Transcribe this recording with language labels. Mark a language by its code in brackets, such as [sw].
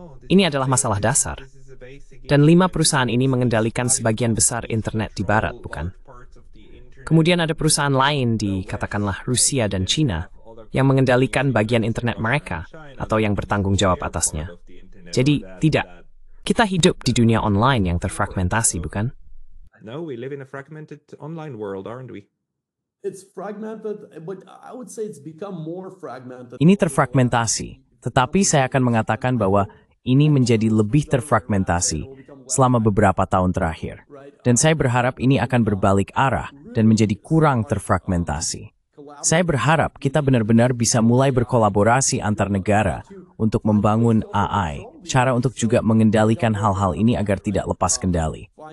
[id] Ini adalah masalah dasar. Dan 5 perusahaan ini mengendalikan sebagian besar internet di barat, bukan? Kemudian ada perusahaan lain di, katakanlah, Rusia dan China, yang mengendalikan bagian internet mereka, atau yang bertanggung jawab atasnya. Jadi, tidak. Kita hidup di dunia online yang terfragmentasi, bukan? [en] No, we live in a fragmented online world, aren't we? It's fragmented, but I would say it's become more fragmented. [id] Ini terfragmentasi, tetapi saya akan mengatakan bahwa ini menjadi lebih terfragmentasi selama beberapa tahun terakhir. Dan saya berharap ini akan berbalik arah dan menjadi kurang terfragmentasi. Saya berharap kita benar-benar bisa mulai berkolaborasi antar negara untuk membangun AI, cara untuk juga mengendalikan hal-hal ini agar tidak lepas kendali.